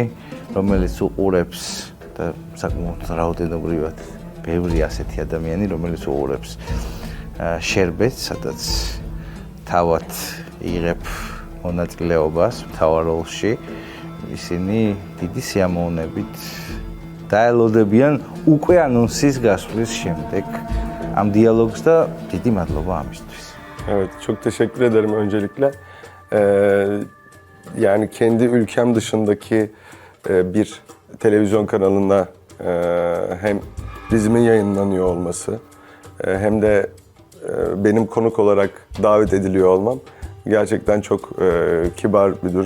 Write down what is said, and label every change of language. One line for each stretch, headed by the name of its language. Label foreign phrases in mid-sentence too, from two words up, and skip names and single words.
Georgian: რომელიც უყურებს და საკმაოდ რაოდენობრივად ბევრი ასეთი ადამიანი რომელიც უყურებს შერბეთს სადაც თავად იღებ მონაწილეობას მთავარ როლში ისინი დიდი სიამოვნებით დაელოდებიან უკვე ანონსის გასვლის შემდეგ am diyalogs da დიდი მადლობა ამისთვის.
Turkish: Evet, çok teşekkür ederim öncelikle. Yani kendi ülkem dışındaki bir televizyon kanalında hem dizimin yayınlanıyor olması hem de benim konuk olarak davet ediliyor olmam gerçekten çok kibar bir durum.